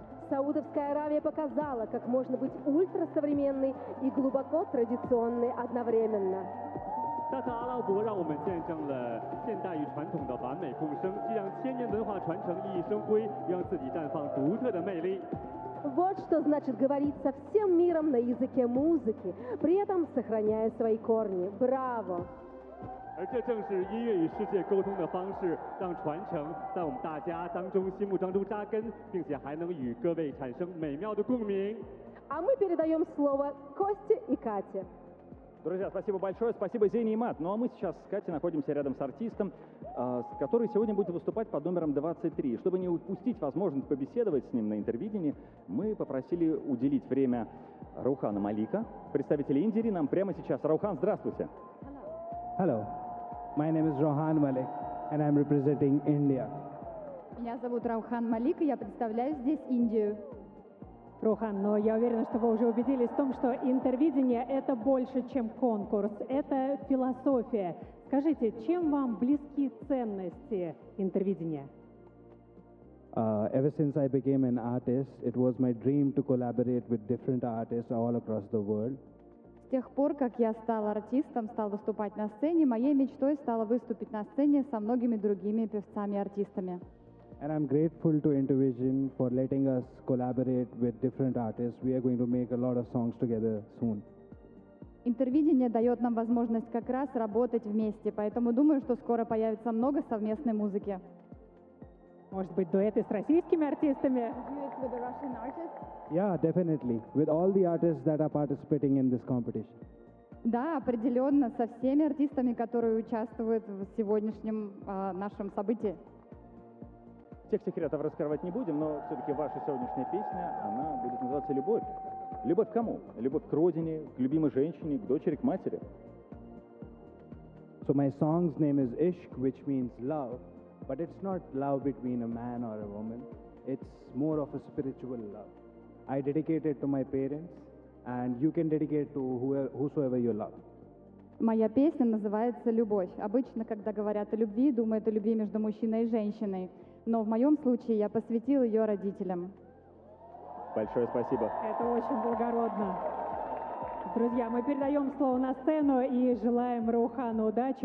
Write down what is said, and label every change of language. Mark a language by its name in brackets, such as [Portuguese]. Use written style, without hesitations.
[Russian] Саудовская Аравия показала, как можно быть ультрасовременной и глубоко традиционной одновременно. [Chinese] 在阿拉伯让我们见证了现代与传统的完美共生，既让千年文化传承熠熠生辉，又让自己绽放独特的魅力。 [Russian] Вот что значит говорить со всем миром на языке музыки, при этом сохраняя свои корни. Браво! [Chinese] 而这正是音乐与世界沟通的方式，让传承在我们大家当中心目当中扎根，并且还能与各位产生美妙的共鸣。 [Russian] А мы передаем слово Косте и Кате. Друзья, спасибо большое, спасибо Зейне и Мат. Ну а мы сейчас с Катей находимся рядом с артистом, который сегодня будет выступать под номером 23. Чтобы не упустить возможность побеседовать с ним на интервидении, мы попросили уделить время Раухана Малика, представителя Индири, нам прямо сейчас. Раухан, здравствуйте. [English] Hello, my name is Rohan Malik, and I'm representing India. [Russian] Меня зовут Раухан Малик, и я представляю здесь Индию. Рухан, но я уверена, что вы уже убедились в том, что интервидение — это больше, чем конкурс, это философия. Скажите, чем вам близки ценности интервидения? [English] Ever since I became an artist, it was my dream to collaborate with different artists all across the world. С тех пор, как я стал артистом, стал выступать на сцене, моей мечтой стало выступить на сцене со многими другими певцами-артистами. And I'm grateful to Intervision for letting us collaborate with different artists. We are going to make a lot of songs together soon. [Russian] Интервидение дает нам возможность как раз работать вместе, поэтому думаю, что скоро появится много совместной музыки. Может быть, дуэты с российскими артистами? [English] Duets with the Russian artists? Yeah, definitely. With all the artists that are participating in this competition. [Russian] Да, определенно, со всеми артистами, которые участвуют в сегодняшнем нашем событии. Всех секретов раскрывать не будем, но все-таки ваша сегодняшняя песня, она будет называться «Любовь». Любовь к кому? Любовь к родине, к любимой женщине, к дочери, к матери. [English] So my song's name is Ishq, which means love, but it's not love between a man or a woman. It's more of a spiritual love. I dedicate it to my parents, and you can dedicate to whosoever you love. [Russian] Моя песня называется «Любовь». Обычно, когда говорят о любви, думают о любви между мужчиной и женщиной. Но в моем случае я посвятил ее родителям. Большое спасибо. Это очень благородно. Друзья, мы передаем слово на сцену и желаем Роухану удачи.